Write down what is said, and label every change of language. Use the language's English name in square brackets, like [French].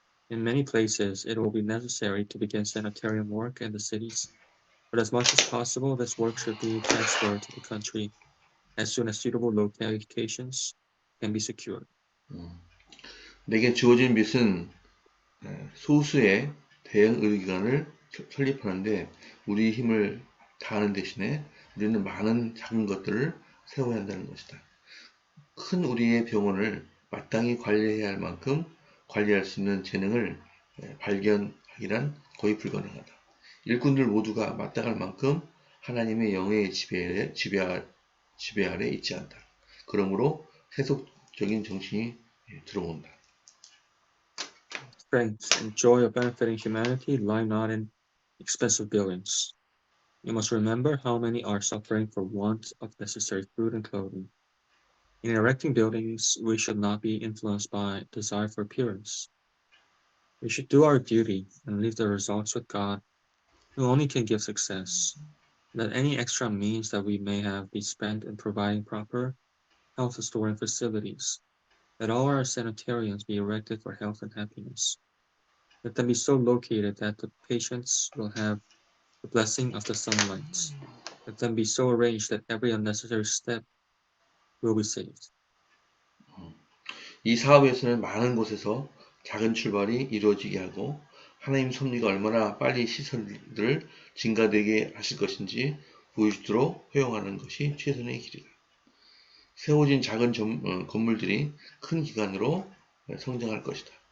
[English] In many places, it will be necessary to begin sanitarium work in the cities, but as much as possible, this work should be transferred to the country as soon as suitable locations can be secured. [Korean] 내게 주어진 빚은 소수의 대형 의료기관을 설립하는데 우리 힘을 다하는 대신에 우리는 많은 작은 것들을 세워야 한다는 것이다. 큰 우리의 병원을 마땅히 관리해야 할 만큼 관리할 수 있는 재능을 발견하기란 거의 불가능하다. 일꾼들 모두가 마땅할 만큼 하나님의 영의 지배 아래 있지 않다. 그러므로 세속적인 정신이 들어온다. [English] Strength and joy of benefiting humanity lie not in expensive buildings. You must remember how many are suffering for want of necessary food and clothing. In erecting buildings, we should not be influenced by desire for appearance. We should do our duty and leave the results with God, who only can give success. Let any extra means that we may have be spent in providing proper health restoring facilities. Let all our sanitariums be erected for health and happiness. Let them be so located that the patients will have the blessing of the sunlight. Let them be so arranged that every unnecessary step will be saved. [Korean] 이 사업에서는 많은 곳에서 작은 출발이 이루어지게 하고 하나님 섭리가 얼마나 빨리 시설들을 증가되게 하실 것인지 보여주도록 허용하는 것이 최선의 길이다. 세워진 작은 건물들이 큰 기관으로 성장할 것이다.